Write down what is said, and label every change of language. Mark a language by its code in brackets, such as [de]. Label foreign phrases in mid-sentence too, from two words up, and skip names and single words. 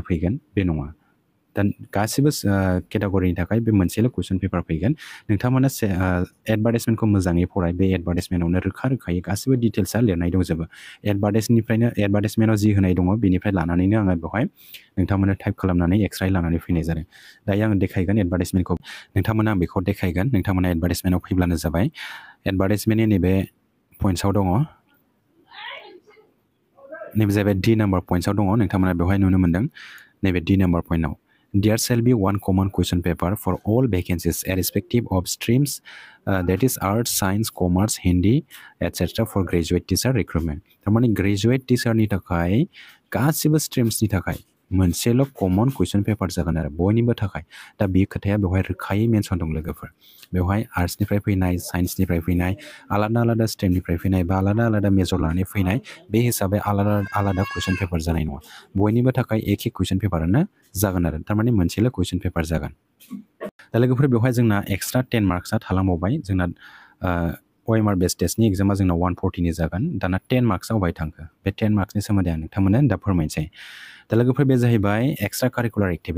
[brx] फैगोन बे नङा दा गासिबो केटेगरिनि थाखाय बे मोनसेल' [en] question paper [brx] फैगोन नोंथांमोना एडभार्टाइजमेन्टखौ मोजाङै फराय बे एडभार्टाइजमेन्टआवनो रोखायै गासिबो डिटेल्सआ लिरनाय दंजोबो एडभार्टाइजमेन्टआव जि होनाय दङ बेनिफ्राय लानानैनो आङो बेवहाय नोंथांमोना टाइप खालामनानै एक्सट्रायै लानानै फैनाय जादों दायो आङो देखायगोन एडभार्टाइजमेन्टखौ नोंथांमोना बेखौ देखायगोन नोंथांमोना एडभार्टाइजमेन्टआव फैब्लानो जाबाय एडभार्टाइजमेन्टनि नैबे पइन्ट्सआव दङ नैबे जाहैबाय D नाम्बार पइन्ट्सआव दङ नोंथांमोना बेवहाय नुनो मोन्दों नैबे D नाम्बार पइन्टआव [en] There shall be one common question paper for all vacancies irrespective of streams that is arts, science, commerce, Hindi, etc. for graduate teacher recruitment. [brx] थारमाने ग्रेजुएट टिचारनि थाखाय गासिबो स्ट्रिम्सनि थाखाय मोनसेल' [en] common question paper [brx] जागोन आरो बयनिबो थाखाय दा बे खोथाया बेवहाय रोखायै मेनसन दं लोगोफोर बेवहाय आर्ट्सनिफ्राय फैनाय साइन्सनिफ्राय फैनाय आलादा स्ट्रिमनिफ्राय फैनाय बा आलादा मेजर लानानै फैनाय बे हिसाबै आलादा [en] question paper [brx] जानाय नङा बयनिबो थाखाय एखे कुइसन पेपारानो जागोन आरो थारमाने मोनसेल' कुइसन पेपार जागोन दा लोगोफोर बेवहाय जोंना [en] extra 10 marks [brx] थालांबावबाय जोंना [en] OMR base test [brx] एग्जामा जोंना 140नि जागोन दाना 10 मार्क्सआ अबाय थांखो बे 10 मार्क्सनि सोमोन्दै आं नोंथांमोननो दा फोरमायनोसै दा लोगोफोर बे जाहैबाय [en] extra curricular